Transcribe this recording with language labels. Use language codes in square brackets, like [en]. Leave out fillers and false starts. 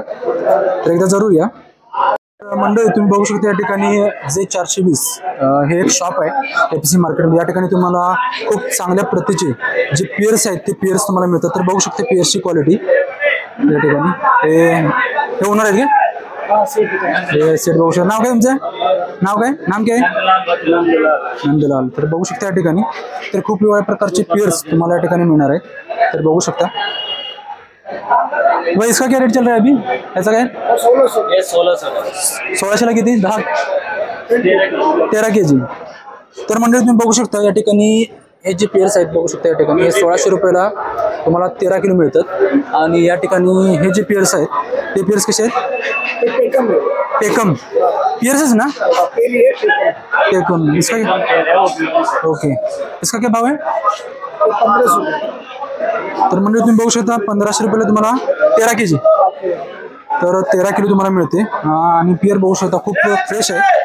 [mr] तर एकदा जरूर या। मंडळी तुम्ही बघू शकता या ठिकाणी जे 420 हे एक शॉप आहे APMC मार्केटमध्ये। या ठिकाणी तुम्हाला खूप चांगल्या प्रतीचे जे पिअर्स आहेत ते पिअर्स तुम्हाला मिळतात। तर बघू शकता पिअर्सची क्वालिटी या ठिकाणी हे होणार आहेत का? हे सेट बघू शकता। नाव काय तुमचं? नाव काय? नंदलाल। तर बघू शकता या ठिकाणी तर खूप वेगवेगळ्या प्रकारचे पिअर्स तुम्हाला या ठिकाणी मिळणार आहेत। तर बघू शकता [hi] भाई इसका क्या रेट चल रहा है अभी? ऐसा क्या है? 1600 [mr] किती? [hi] 13 kg। [mr] तर मंडळी तुम्ही बघू शकता या ठिकाणी हे जे पेअर्स आहेत बघू शकता या ठिकाणी हे 1600 रुपयाला तुम्हाला 13 किलो मिळतात आणि या ठिकाणी हे जे पेअर्स आहेत ते पेअर्स कसे आहेत? पेकम पेअर्सच ना? पेकम। [hi] इसका ओके इसका क्या भाव है? 1500। [mr] तर म्हणजे तुम्ही बघू शकता 1500 रुपयाला तुम्हाला 13 kg तर 13 किलो तुम्हाला मिळते आणि पिअर बघू शकता खूप फ्रेश आहे।